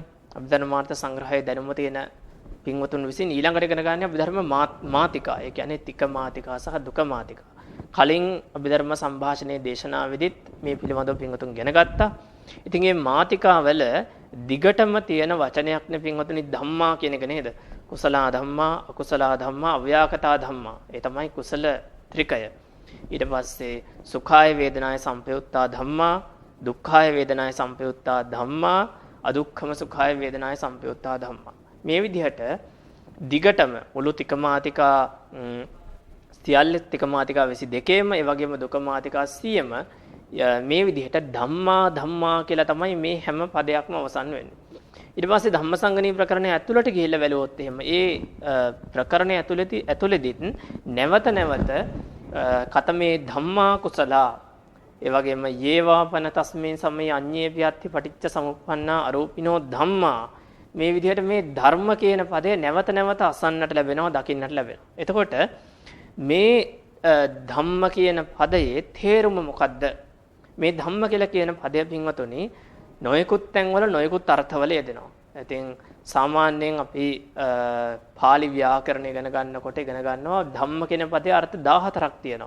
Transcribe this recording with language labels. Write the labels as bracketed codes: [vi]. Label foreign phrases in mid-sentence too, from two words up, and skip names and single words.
[si] අභිධර්මාර්ථ සංග්‍රහයේ දැනුම තියෙන පින්වතුන් විසින් ඊළඟට ඉගෙන ගන්න අභිධර්ම මාතිකා. ඒ කියන්නේ තික මාතිකා සහ දුක මාතිකා. කලින් අභිධර්ම සංഭാෂණයේ දේශනාවෙදිත් මේ පිළිබඳව පින්වතුන් ඉගෙන ගත්තා. ඉතින් මේ මාතිකාවල දිගටම තියෙන වචනයක් නේ පින්වතුනි ධම්මා කියන එක නේද? [pi] කුසලා ධම්මා, අකුසලා ධම්මා, අව්‍යාකතා ධම්මා. [si] ඒ තමයි කුසල ත්‍රිකය. ඊට පස්සේ [pi] සුඛාය වේදනාය සංපයුත්තා ධම්මා, දුක්ඛාය වේදනාය සංපයුත්තා ධම්මා, අදුක්ඛම සුඛාය වේදනාය සංපයුත්තා ධම්මා. [si] මේ විදිහට දිගටම මුළු තිකමාතිකා සියල්ල තිකමාතිකා 22ම ඒ වගේම දුකමාතිකා 100ම මේ විදිහට ධම්මා කියලා තමයි මේ හැම පදයක්ම අවසන් වෙන්නේ. ඊට පස්සේ ධම්මසංගණී ප්‍රකරණය ඇතුළට ගිහිල්ලා බැලුවොත් එහෙම ඒ ප්‍රකරණය ඇතුළෙදිත් නැවත [pi] කතමේ ධම්මා කුසලා ඒ වගේම යේවාපන තස්මේ සමේ අඤ්ඤේ වියත්ති පටිච්ච සමුප්පන්නා අරූපිනෝ ධම්මා [si] මේ විදිහට මේ ධර්ම කියන පදය නැවත අසන්නට ලැබෙනවා දකින්නට ලැබෙනවා. එතකොට මේ ධම්ම කියන පදයේ තේරුම මොකද්ද? මේ ධම්ම කියලා කියන පදය පින්වතුනි නොයෙකුත් තැන්වල නොයෙකුත් අර්ථවල යෙදෙනවා. ඉතින් සාමාන්‍යයෙන් අපි පාලි ව්‍යාකරණ ඉගෙන ගන්නකොට ඉගෙන ගන්නවා ධම්ම කියන පදේ අර්ථ 14ක් තියෙනවා.